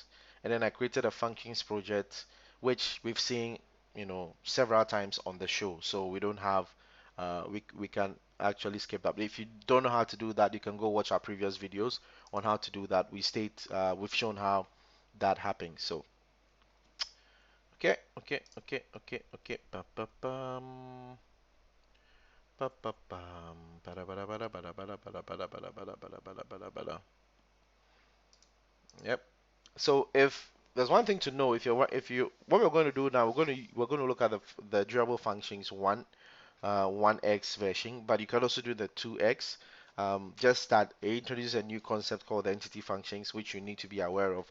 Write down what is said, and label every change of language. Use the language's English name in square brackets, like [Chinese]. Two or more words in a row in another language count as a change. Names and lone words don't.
[English] And then I created a functions project, which we've seen, several times on the show. So we don't have, we can actually skip that. But if you don't know how to do that, you can go watch our previous videos on how to do that. We've shown how that happens. So okay, okay, okay, okay, okay. Ba ba bum. Ba ba bum. Bada bada bada bada bada bada bada bada bada bada bada bada bada. So if there's one thing to know, if you what we're going to do now, we're going to look at the durable functions 1x version, but you can also do the 2x. Just that it introduces a new concept called the entity functions, which you need to be aware of.